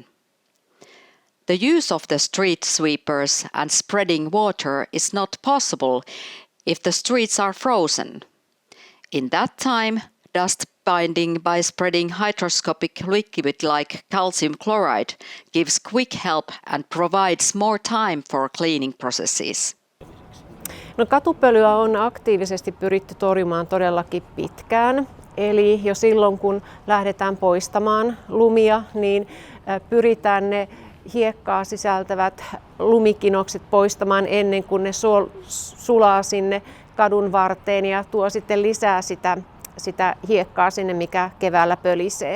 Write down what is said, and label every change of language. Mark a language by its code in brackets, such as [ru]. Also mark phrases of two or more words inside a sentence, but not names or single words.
[en] The use of the street sweepers and spreading water is not possible if the streets are frozen. In that time, dust binding by spreading hygroscopic liquid like calcium chloride gives quick help and provides more time for cleaning processes. [fi] No, katupölyä on aktiivisesti pyritty torjumaan todellakin pitkään. Eli jo silloin kun lähdetään poistamaan lumia, niin pyritään ne hiekkaa sisältävät lumikinokset poistamaan ennen kuin ne sulaa sinne kadun varteen ja tuo sitten lisää sitä hiekkaa sinne, mikä keväällä pölisee.